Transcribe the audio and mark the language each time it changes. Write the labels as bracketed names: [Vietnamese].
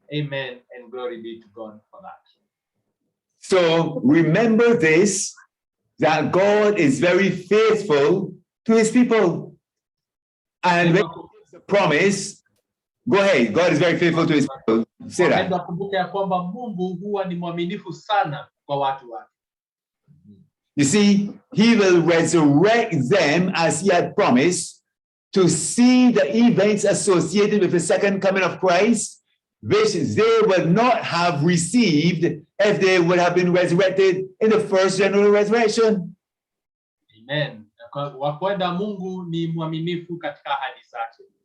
[English] Amen and glory be to God for that. So remember this, that God is very faithful to his people. And when he gives a promise, go ahead, God is very faithful to his people. Say that. [Swahili] Kumbuka ya kwamba Mungu huwa ni mwaminifu sana kwa watu wake. [English] You see, he will resurrect them as he had promised to see the events associated with the second coming of Christ, which they would not have received if they would have been resurrected in the first general resurrection. Amen. [Swahili] Kwa kwenda Mungu ni mwaminifu katika ahadi zake.